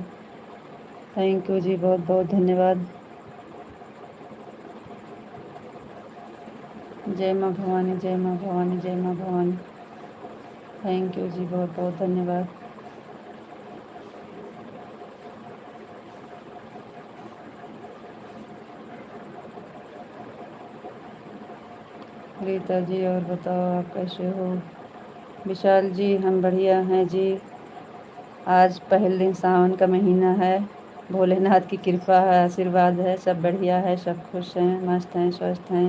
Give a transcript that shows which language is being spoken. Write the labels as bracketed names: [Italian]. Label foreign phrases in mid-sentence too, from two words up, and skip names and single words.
[English] thank you [Hindi] जी, बहुत बहुत धन्यवाद। जय माँ भवानी, जय माँ भवानी, जय माँ भवानी। [English] thank you [Hindi] जी, बहुत बहुत धन्यवाद। रीता जी, और बताओ आप कैसे हो? विशाल जी, हम बढ़िया हैं जी। आज पहले दिन सावन का महीना है, भोलेनाथ की कृपा है, आशीर्वाद है, सब बढ़िया है, सब खुश हैं, मस्त हैं, स्वस्थ हैं।